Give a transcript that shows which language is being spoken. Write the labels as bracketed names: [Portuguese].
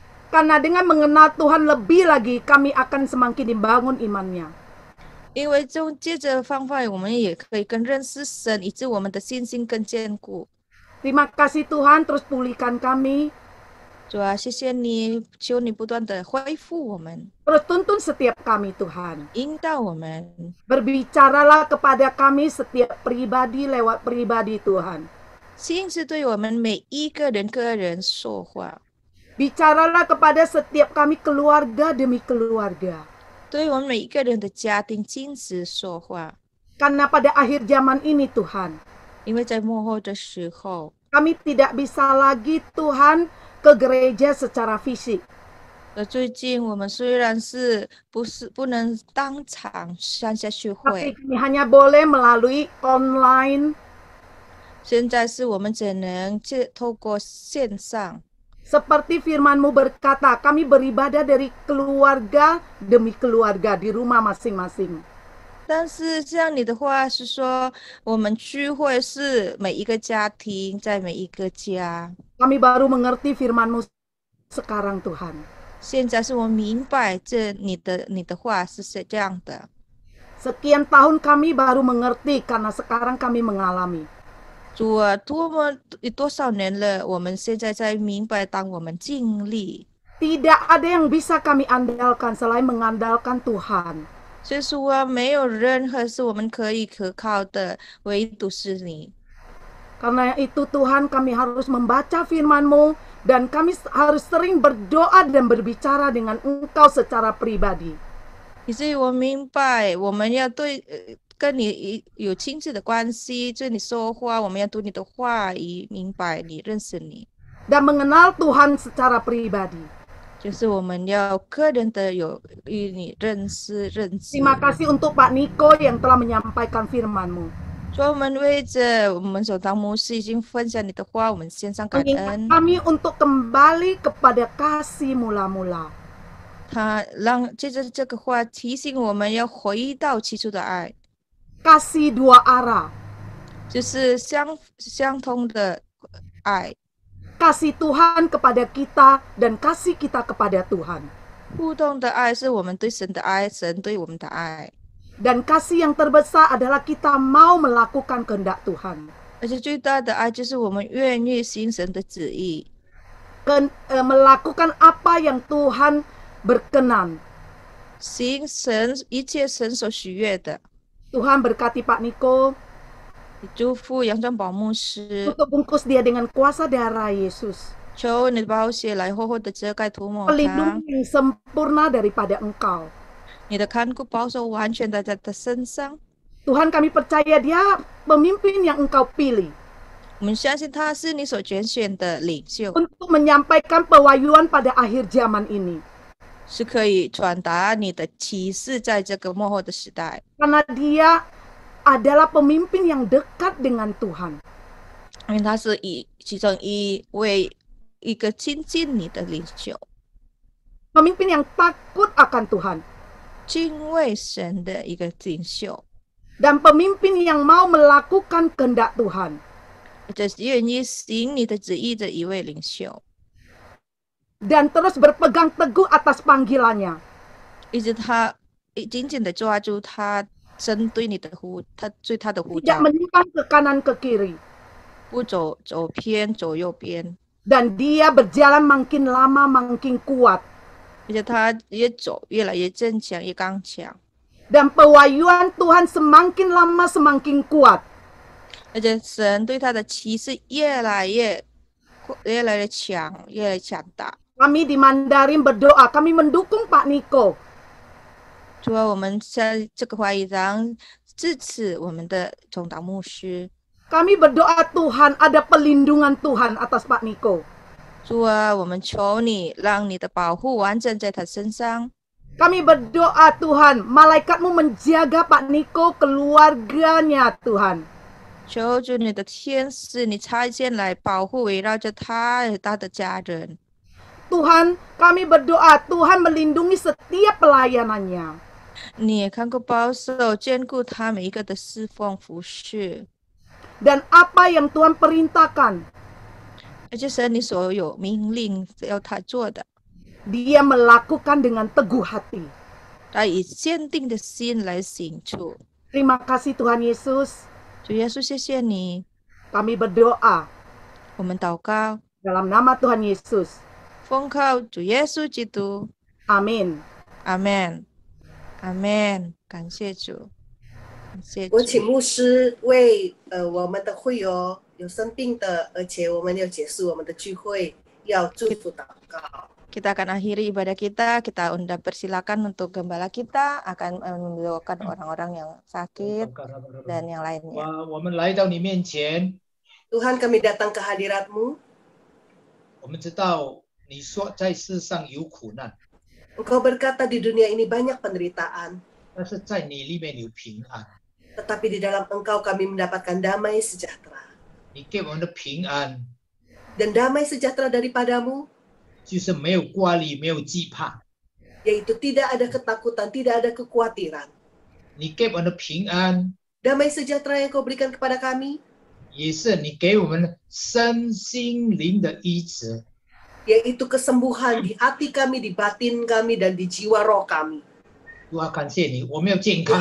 [Indonesian] Karena dengan mengenal Tuhan lebih lagi, kami akan semakin dibangun imannya. [Chinese] 因为借着方法，我们也可以更认识神，以致我们的信心更坚固。 [Indonesian] Terima kasih Tuhan, terus pulihkan kami. [Chinese] 主啊，谢谢你，求你不断的恢复我们， [Indonesian] Terus tuntun setiap kami, Tuhan. [Chinese] 引导我们， [Indonesian] Berbicaralah kepada kami setiap pribadi lewat pribadi, Tuhan. [Chinese] 亲自对我们每一个人说话， [Indonesian] Bicaralah kepada setiap kami keluarga demi keluarga. [Chinese] 对我们每一个人的家庭亲自说话。 [Indonesian] Karena pada akhir zaman ini, Tuhan, [Chinese] 因为在幕后的时候， [Indonesian] kami tidak bisa lagi, Tuhan, ke gereja secara fisik. [Chinese] 最近我们虽然不能当场上下聚 [Indonesian] Tapi [Chinese] 会， [Indonesian] kami hanya boleh melalui online. [Chinese] 现在是我们只能透过线上。 [Indonesian] Seperti firman-Mu berkata, kami beribadah dari keluarga demi keluarga di rumah masing-masing. [Chinese] 但是像你的话是说，我们聚会是每一个家庭在每一个家。 [Indonesian] Kami baru mengerti firman-Mu sekarang, Tuhan. [Chinese] 现在是我明白你的话是这样的。 [Indonesian] Sekian tahun kami baru mengerti karena sekarang kami mengalami. [Chinese] 主啊，多少年了，我们现在才明白，当我们经历， [Indonesian] Tidak ada yang bisa kami andalkan selain mengandalkan Tuhan. [Chinese] 所以说没有任何是我们可以可靠的，唯独是你。 [Indonesian] Karena itu Tuhan, kami harus membaca firman-Mu dan kami harus sering berdoa dan berbicara dengan Engkau secara pribadi. [Chinese] 以至于我明白，我们要跟你有亲自的关系，对你说话，我们要读你的话语，明白你，认识你， [Indonesian] Dan mengenal Tuhan secara pribadi. [Chinese] 就是我们要个人的与你认识。 [Indonesian] Terima kasih untuk Pak Niko yang telah menyampaikan firman-Mu. [Chinese] 所以我们为着我们所当牧师已经分享你的话，我们献上感 [Indonesian] Mengingat [Chinese] 恩。 [Indonesian] kami untuk kembali kepada kasih mula-mula. [Chinese] 他借着这个话提醒我们要回到起初的爱， [Indonesian] Kasih dua arah. [Chinese] 就是相通的爱， [Indonesian] Kasih Tuhan kepada kita dan kasih kita kepada Tuhan. [Chinese] 互动的爱是我们对神的爱，神对我们的爱。 [Indonesian] Dan kasih yang terbesar adalah kita mau melakukan kehendak Tuhan. [Chinese] 而且最大的爱就是我们愿意行神的旨意， [Indonesian] Melakukan apa yang Tuhan berkenan. [Chinese] 行一切神所喜悦的。 [Indonesian] Tuhan berkati Pak Niko [Chinese] 祝福杨传宝牧师， [Indonesian] untuk bungkus dia dengan kuasa darah Yesus. [Chinese] 求你的宝血来厚厚的遮盖涂抹他， [Indonesian] Pelindung yang sempurna daripada Engkau. [Chinese] 你的看顾保守完全在他的身上。 [Indonesian] Tuhan, kami percaya dia pemimpin yang Engkau pilih [Chinese] 我们相信他是你所拣选的领袖， [Indonesian] untuk menyampaikan pewahyuan pada akhir zaman ini. [Chinese] 是可以传达你的启示在这个末后的时代。 [Indonesian] Karena dia adalah pemimpin yang dekat dengan Tuhan. [Chinese] 因为他是其中一位一个亲近你的领袖， [Indonesian] Pemimpin yang takut akan Tuhan. [Chinese] 敬畏神的一个领袖， [Indonesian] Dan pemimpin yang mau melakukan kehendak Tuhan. [Chinese] 这是愿意行你的旨意的一位领袖， [Indonesian] Dan terus berpegang teguh atas panggilannya. [Chinese] 一直他紧紧的抓住他针对你的他对他的呼 [Indonesian] Tidak menyimpang ke kanan ke kiri. [Chinese] 不走偏走右边， [Indonesian] Dan dia berjalan makin lama makin kuat. [Chinese] 而且他越走越来越坚强，越刚强， [Indonesian] Dan pewahyuan Tuhan semakin lama semakin kuat. [Chinese] 而且神对他的启示越来越强，越来越强大。 [Indonesian] Kami di Mandarin berdoa, kami mendukung Pak Niko. [Chinese] 主啊，我们在这个会议上支持我们的总导牧师。 [Indonesian] Kami berdoa Tuhan ada pelindungan Tuhan atas Pak Niko. [Chinese] 主啊，我们求你，让你的保护完整在他身上。 [Indonesian] Kami berdoa Tuhan, malaikatmu menjaga Pak Niko, keluarganya Tuhan. [Chinese] 求主你的天使，你差遣来保护围绕着他和他的家人。 [Indonesian] Tuhan, kami berdoa Tuhan melindungi setiap pelayanannya. [Chinese] 你也看顾保守兼顾他每一个的侍奉服侍， [Indonesian] Dan apa yang Tuhan perintahkan, [Chinese] 而且神你所有命令要他做的， [Indonesian] dia melakukan dengan teguh hati. [Chinese] 他以坚定的心来行出。 [Indonesian] Terima kasih Tuhan Yesus. [Chinese] 主耶稣，谢谢你， [Indonesian] Kami berdoa [Chinese] 我们祷告， [Indonesian] dalam nama Tuhan Yesus. [Chinese] 奉靠主耶稣基督， [Indonesian] Amin. [Chinese] 阿门，阿门，感谢主，感谢主。我请牧师为我们的会友有生病的，而且我们要结束我们的聚会，要祝福祷告。 [Indonesian] Kita akan akhiri ibadah kita. Kita undang persilakan untuk gembala kita akan mendoakan orang-orang yang sakit dan yang lainnya. [Chinese] 我们来到你面前， [Indonesian] Tuhan, kami datang ke hadirat-Mu. [Chinese] 我们知道你说在世上有苦难， [Indonesian] Engkau berkata di dunia ini banyak penderitaan, [Chinese] 但是在你里面有平安。 [Indonesian] tetapi di dalam Engkau kami mendapatkan damai sejahtera. [Chinese] 你给我们的平安， [Indonesian] Dan damai sejahtera daripadamu, [Chinese] 就是没有挂虑，没有惧怕。 [Indonesian] yaitu tidak ada ketakutan, tidak ada kekhawatiran. [Chinese] 你给我们的平安， [Indonesian] Damai sejahtera yang Kau berikan kepada kami, [Chinese] 也是你给我们身心灵的医治。 [Indonesian] yaitu kesembuhan di hati kami, di batin kami, dan di jiwa roh kami. [Chinese] 主啊，感谢你，我们要健康，